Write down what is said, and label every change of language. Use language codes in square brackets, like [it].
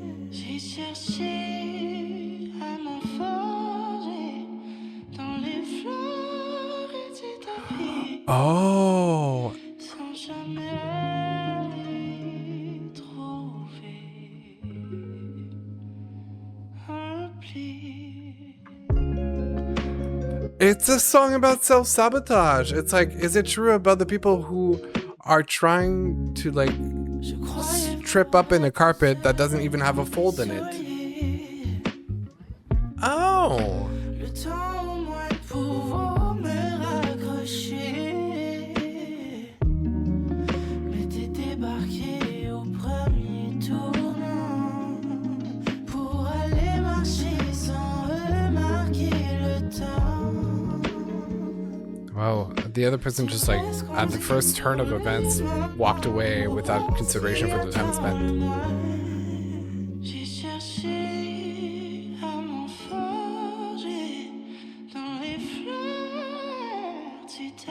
[fr] J'ai cherché à m'enfarger dans les fleurs et tes tapis oh sans jamais y trouver un pli. [en] it's a song about self-sabotage. It's like, is it true about the people who are trying to like [fr] Je croyais [en] trip up in a carpet that doesn't even have a fold in it? [fr] soyez Oh, le temps au moins de pouvoir me raccrocher. Mais t'es débarqué au premier tournant pour aller marcher sans remarquer le temps. wow. [en] The other person just like at the first turn of events walked away without consideration for the time spent. [fr] J'ai cherché à m'enfarger dans les fleurs du